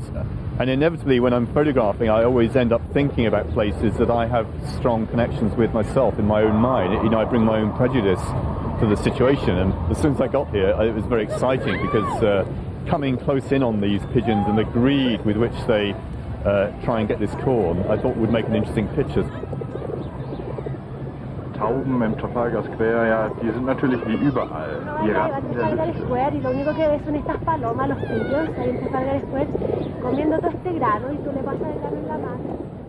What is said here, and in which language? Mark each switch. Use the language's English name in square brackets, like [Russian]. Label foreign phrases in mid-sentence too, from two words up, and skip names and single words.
[English] And inevitably, when I'm photographing, I always end up thinking about places that I have strong connections with myself in my own mind. You know, I bring my own prejudice to the situation. And as soon as I got here, it was very exciting, because coming close in on these pigeons and the greed with which they try and get this corn, I thought would make an interesting picture. [German] Tauben im Trafalgar Square, ja, die sind natürlich wie überall hier. Trafalgar Square, [Spanish] y lo único que ves son estas palomas, los pigeons, ahí en Trafalgar Square, comiendo todo este grano, y tú le pasas el grano en la mano.